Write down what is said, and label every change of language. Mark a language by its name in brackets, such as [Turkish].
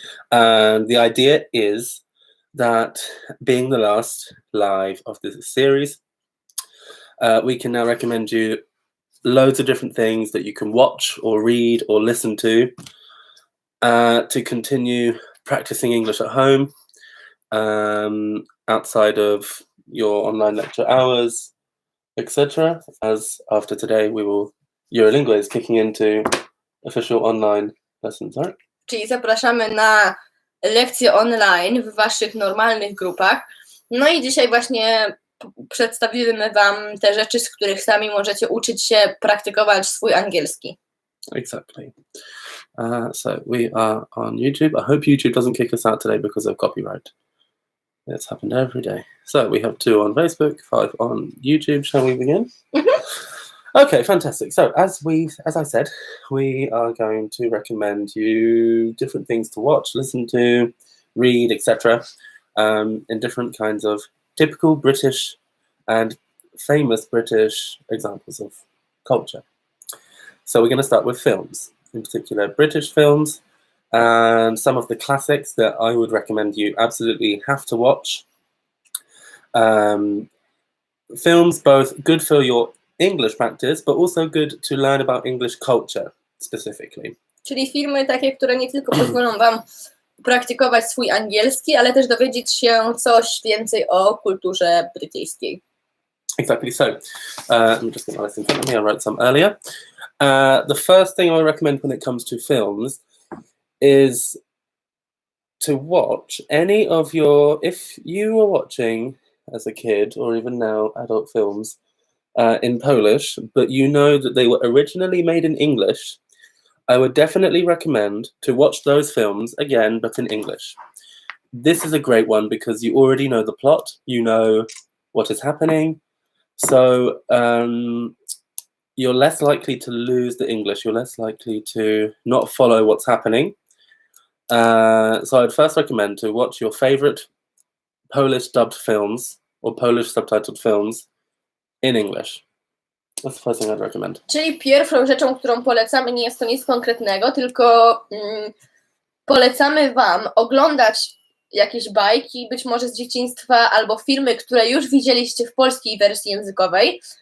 [English] And the idea is that being the last live of this series, we can now recommend you loads of different things that you can watch or read or listen to continue practicing English at home, outside of your online lecture hours, etc. As after today, Eurolingua is kicking into official online lessons, right? [Polish] Czyli zapraszamy na lekcje online w waszych normalnych grupach. No i dzisiaj właśnie przedstawimy wam te rzeczy, z których sami możecie uczyć się praktykować swój angielski. [English] Exactly. So we are on YouTube. I hope YouTube doesn't kick us out today because of copyright. It's happened every day. So we have 2 on Facebook, 5 on YouTube. Shall we begin? Okay, fantastic. So as I said, we are going to recommend you different things to watch, listen to, read, etc. In different kinds of typical British and famous British examples of culture. So we're going to start with films, in particular British films, and some of the classics that I would recommend you absolutely have to watch. Films both good for your English practice, but also good to learn about English culture specifically. [Polish] Czyli filmy takie, które nie tylko pozwolą wam praktykować swój angielski, ale też dowiedzieć się coś więcej o kulturze brytyjskiej. [English] Exactly. So, let me just get my list in front of me. I wrote some earlier. The first thing I recommend when it comes to films is to watch any of if you were watching as a kid or even now adult films in Polish, but you know that they were originally made in English, I would definitely recommend to watch those films again, but in English. This is a great one because you already know the plot, you know what is happening, so you're less likely to lose the English, you're less likely to not follow what's happening. So I'd first recommend to watch your favorite Polish dubbed films or Polish subtitled films in English. That's the first thing I'd recommend. [Polish] Czyli pierwszą rzeczą, którą polecamy, nie jest to nic konkretnego, tylko polecamy wam oglądać jakieś bajki, być może z dzieciństwa, albo filmy, które już widzieliście w polskiej wersji językowej.